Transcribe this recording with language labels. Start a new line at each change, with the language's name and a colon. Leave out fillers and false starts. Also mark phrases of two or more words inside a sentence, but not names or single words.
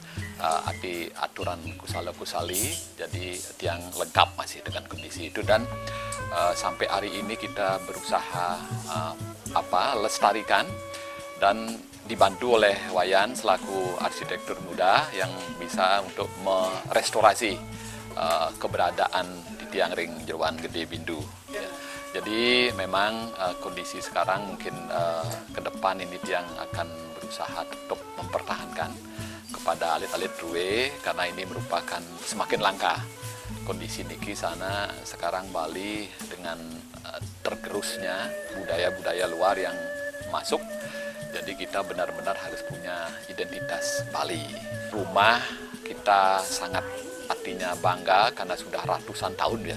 Indonesian: aturan kusala-kusali, jadi tiang lengkap masih dengan kondisi itu, dan sampai hari ini kita berusaha lestarikan dan dibantu oleh Wayan selaku arsitektur muda yang bisa untuk merestorasi keberadaan di tiang ring Jeruan Gede Bindu. Ya. Jadi memang kondisi sekarang mungkin ke depan ini tiang akan berusaha tetap mempertahankan kepada
Balinese: alit-alit ruwe,
Indonesian: karena ini merupakan semakin langka kondisi niki sana sekarang Bali dengan tergerusnya budaya-budaya luar yang masuk. Jadi kita benar-benar harus punya identitas Bali. Rumah kita sangat artinya bangga karena sudah ratusan tahun ya.